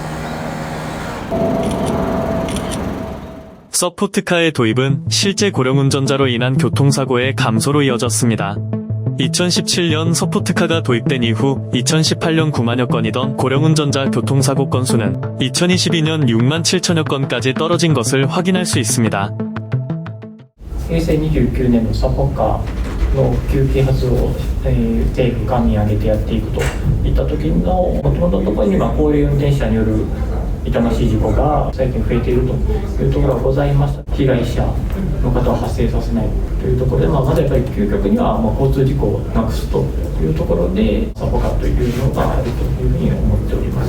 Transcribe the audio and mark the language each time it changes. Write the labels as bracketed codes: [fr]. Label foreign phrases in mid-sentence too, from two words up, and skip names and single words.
[ko] 서포트카의 도입은 실제 고령운전자로 인한 교통사고의 감소로 이어졌습니다. 2017년 서포트카가 도입된 이후 2018년 9만여 건이던 고령운전자 교통사고 건수는 2022년 6만 7천여 건까지 떨어진 것을 확인할 수 있습니다. [ja] 平成29年のサポカの普及啓発を、政府官に挙げてやっていくといった時のもともとのところには高齢運転者による痛ましい事故が最近増えているというところがございました。被害者の方を発生させないというところで、まずやっぱり究極には交通事故をなくすというところでサポカーというのがあるというふうに思っております。